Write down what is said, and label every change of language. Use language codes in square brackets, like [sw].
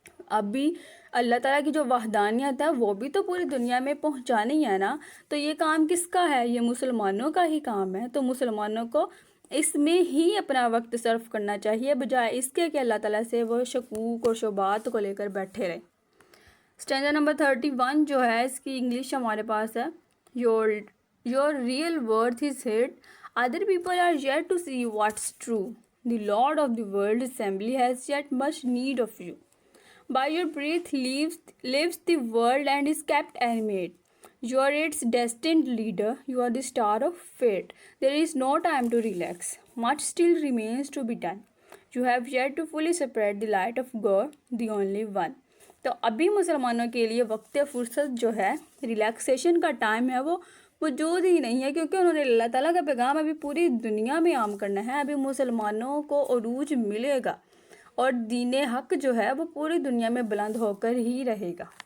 [ur] ابھی اللہ تعالیٰ کی جو وحدانیت ہے وہ بھی تو پوری دنیا میں پہنچانی ہے نا، تو یہ کام کس کا ہے؟ یہ مسلمانوں کا ہی کام ہے۔ تو مسلمانوں کو اس میں ہی اپنا وقت صرف کرنا چاہیے، بجائے اس کے کہ اللہ تعالیٰ سے وہ شکوک اور شبہات کو لے کر بیٹھے رہے۔ اسٹینزا نمبر 31 جو ہے اس کی انگلش ہمارے پاس ہے، [en] Your real worth is hid. Other people are yet to see what's true. The Lord of the world assembly has yet much need of you. By your breath lives the world and is kept animate. You are its destined leader. You are the star of fate. There is no time to relax. Much still remains to be done. You have yet to fully separate the light of God, the only one. [ur] تو ابھی مسلمانوں کے لیے وقت فرصت جو ہے، relaxation کا ٹائم ہے، وہ موجود ہی نہیں ہے، کیونکہ انہوں نے اللہ تعالیٰ کا پیغام ابھی پوری دنیا میں عام کرنا ہے۔ ابھی مسلمانوں کو عروج ملے گا اور دین حق جو ہے وہ پوری دنیا میں بلند ہو کر ہی رہے گا۔